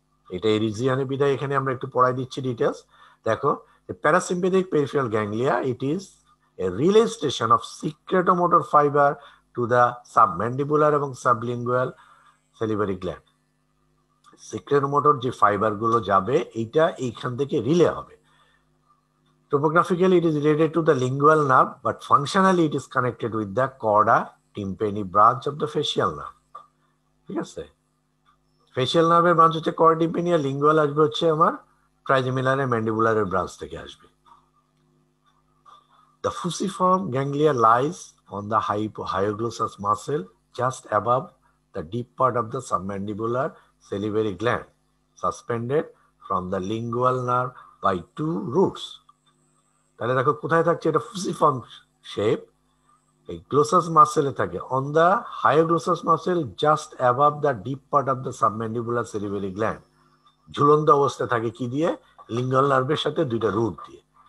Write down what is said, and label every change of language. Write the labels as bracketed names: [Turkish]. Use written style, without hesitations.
[Bangla] এটা এই রিজিয়নের বিধায় এখানে আমরা একটু পড়াই দিচ্ছি ডিটেলস। দেখো, parasympathetic peripheral ganglia, [English] It is a relay station of secretomotor fibre to the submandibular এবং sublingual salivary gland. [Bangla] সিক্রেটোমোটর যে ফাইবার গুলো যাবে, এইটা এইখান থেকে রিলে হবে। [English] Topographically, it is related to the lingual nerve, but functionally, it is connected with the chorda tympani branch of the facial nerve. [Bangla] ঠিক আছে, ফেসিয়াল নার্ভের ব্রাঞ্চ হচ্ছে কর্ডা টিম্পানি, আর লিঙ্গুয়াল আসবে হচ্ছে আমার ট্রাইজেমিনারের ম্যান্ডিবুলারের ব্রাঞ্চ থেকে আসবে। [English] The fusiform ganglia lies on the hyoglossus muscle just above the deep part of the submandibular salivary gland, suspended from the lingual nerve by two roots. [Bangla] তাহলে দেখো কোথায় থাকছে, এটা ফুসিফর্ম শেপ, এই গ্লোসাস মাসেলে থাকে, [English] On the hyoglossus muscle just above the deep part of the submandibular salivary gland. [Bangla] ঝুলন্ত অবস্থায় থাকে কি দিয়ে? লিঙ্গাল নার্ভের সাথে দুইটা রুট দিয়ে।